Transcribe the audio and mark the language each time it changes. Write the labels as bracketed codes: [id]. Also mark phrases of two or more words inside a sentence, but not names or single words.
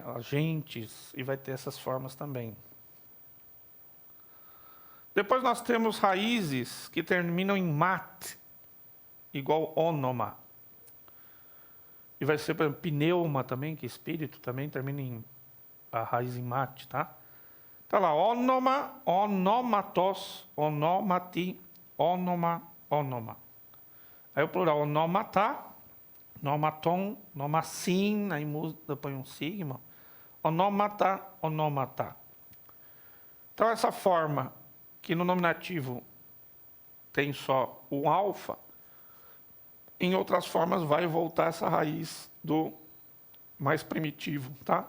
[pt] Agentes, e vai ter essas formas também. Depois nós temos raízes que terminam em mat, igual onoma. E vai ser, por exemplo, pneuma também, que é espírito, também termina em a raiz em mate, tá? Tá lá, [el] ὄνομα, ὀνόματος, ὀνόματι, ὄνομα, ὄνομα. [pt] Aí o plural, [el] ὀνόματα, ὀνομάτων, ὀνόμασιν, [pt] aí muda, põe um sigma. [el] ὀνόματα, ὀνόματα. [pt] Então essa forma, que no nominativo tem só o alfa, em outras formas, vai voltar essa raiz do mais primitivo, tá?